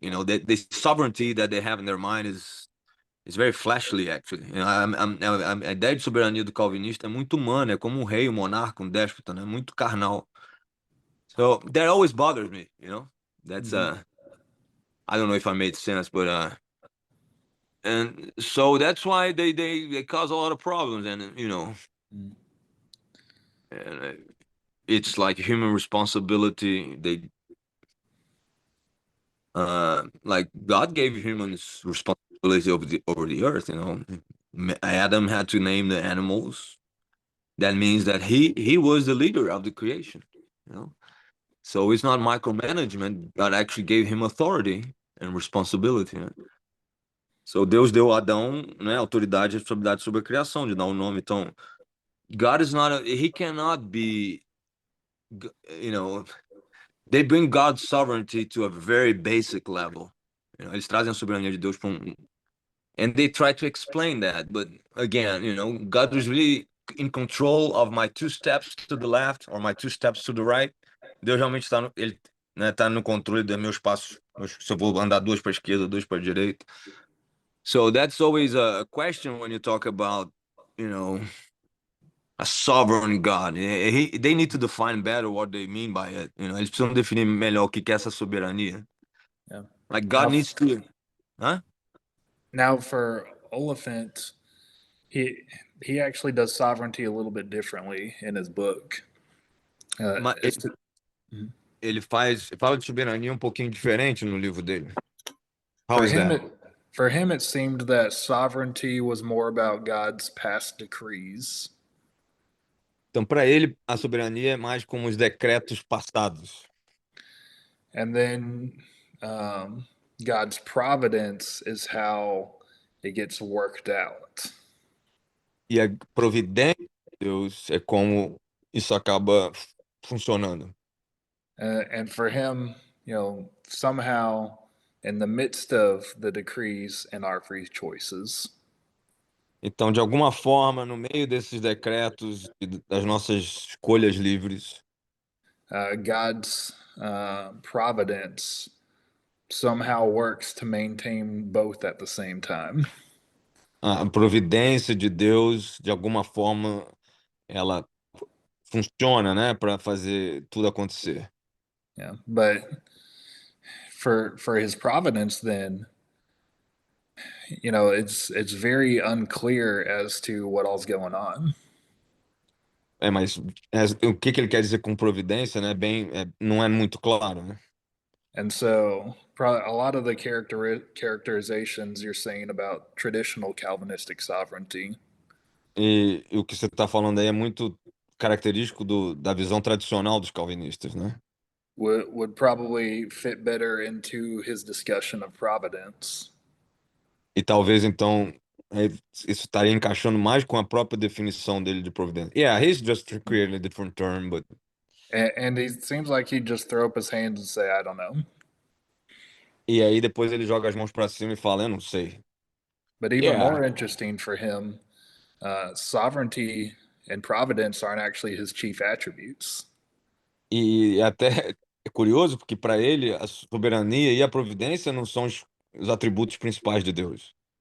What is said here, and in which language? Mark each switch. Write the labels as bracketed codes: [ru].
[en] You know, the sovereignty that they have in their mind is very fleshly, actually. You know, [pt] a ideia de soberania do calvinista é muito humana, é como um rei, um monarca, um déspota, né? Muito carnal. [en] So that always bothers me, you know. That's I don't know if I made sense, but and so that's why they cause a lot of problems, and you know, Mm. and it's like human responsibility. They like God gave humans responsibility over the earth. You know, Adam had to name the animals. That means that he was the leader of the creation. You know, so it's not micromanagement. God actually gave him authority and responsibility. [pt] Né? [en] So [pt] Deus deu a Adão, né, autoridade e responsabilidade sobre a criação, de dar um nome. Então, [en] God is not he cannot be, you know, they bring God's sovereignty to a very basic level. You know, [pt] eles trazem a soberania de Deus para [en] and they try to explain that, but again, you know, God is really in control of my two steps to the left or my two steps to the right. [pt] Deus realmente está no, ele, né, tá no controle dos meus passos, se eu vou andar duas para a esquerda, duas para a direita. [en] So that's always a question when you talk about, you know, a sovereign God. They need to define better what they mean by it. You know, [pt] eles precisam definir melhor o que é essa soberania. [en] Yeah. Like God Now- needs to, huh? Now for Oliphant, he actually does sovereignty a little bit differently in his book. [pt] Mas ele fala de soberania um pouquinho diferente no livro dele. [en] How for is him, that? for him, it seemed that sovereignty was more about God's past decrees, [pt] Então, para ele, a soberania é mais como os decretos passados. [en] and then God's providence is how it gets worked out. [pt] E a providência de Deus é como isso acaba funcionando. [en] And for him, you know, somehow in the midst of the decrees and our free choices, [pt] Então, de alguma forma, no meio desses decretos e das nossas escolhas livres, [en] God's providence somehow works to maintain both at the same time. [pt] a providência de Deus, de alguma forma, ela funciona, né, para fazer tudo acontecer. [en] Yeah, but for his providence, then you know it's very unclear as to what all's going on. [pt] Mas o que que ele quer dizer com providência, né? Não é muito claro, né? [en] And so, probably a lot of the characterizations you're saying about traditional Calvinistic sovereignty [pt] E o que você está falando aí é muito característico da visão tradicional dos calvinistas, né? [en] would probably fit better into his discussion of providence. [pt] E talvez então isso estaria encaixando mais com a própria definição dele de providência. [en] Yeah, he's just creating a different term, but And he seems like he'd just throw up his hands and say, I don't know. [pt] e aí depois ele joga as mãos para cima e fala, eu não sei. [en] But even Yeah. more interesting for him, sovereignty and providence aren't actually his chief attributes. [pt] E até é curioso porque para ele a soberania e a providência não são os atributos principais de Deus.